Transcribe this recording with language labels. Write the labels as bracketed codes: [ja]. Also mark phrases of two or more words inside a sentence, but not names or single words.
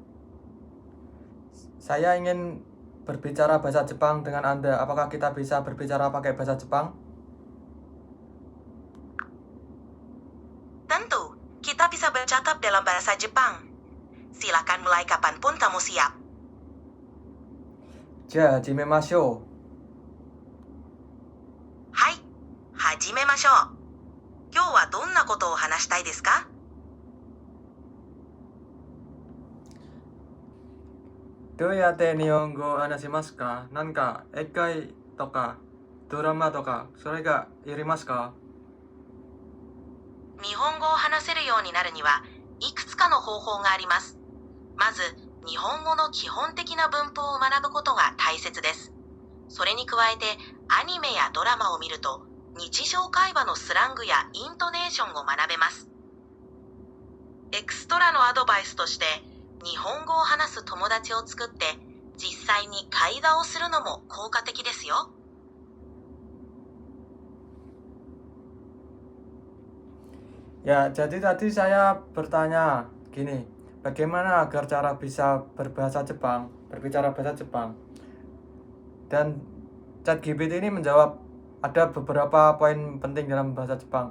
[id] Saya ingin berbicara bahasa Jepang dengan Anda. Apakah kita bisa berbicara pakai bahasa Jepang? Tentu, kita bisa bercakap dalam bahasa Jepang. Silakan mulai kapanpun kamu siap. [ja] じゃ、始めましょう. はい、始めましょう. 今日はどんなことを話したいですか? どうやって日本語話しますか? なんかエカイとかドラマとかそれがいりますか? 日本語を話せるようになるにはいくつかの方法があります。まず、日本語の基本的な文法を学ぶことが大切です。それに加えて、アニメやドラマを見ると、日常会話のスラングやイントネーションを学べます。エクストラのアドバイスとして、日本語を話す友達を作って、実際に会話をするのも効果的ですよ。 [id] Ya, jadi tadi saya bertanya gini, bagaimana agar cara bisa berbahasa Jepang, berbicara bahasa Jepang? Dan ChatGPT ini menjawab ada beberapa poin penting dalam bahasa Jepang.